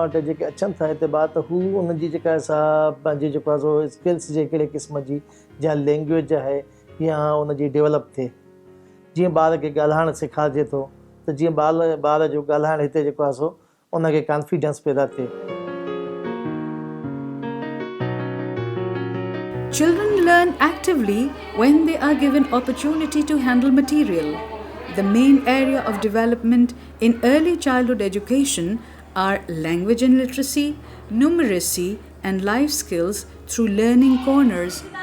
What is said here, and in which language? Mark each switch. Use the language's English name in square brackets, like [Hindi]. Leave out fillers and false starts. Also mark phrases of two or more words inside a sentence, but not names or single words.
[Sindhi] वटि जेके अचनि था हिते ॿार त हू उनजी जेका असां पंहिंजी जेको आहे सो स्किल्स जे कहिड़े क़िस्म जी या लैंग्वेज आहे या उनजी डेवलप थिए. जीअं ॿार खे ॻाल्हाइणु सेखारिजे थो त जीअं ॿार जो ॻाल्हाइणु हिते जेको आहे सो उनखे कॉन्फिडेंस पैदा थिए. [English] Children learn actively when they are given opportunity to handle material. The main area of development in early childhood education are language and literacy, numeracy, and life skills through learning corners.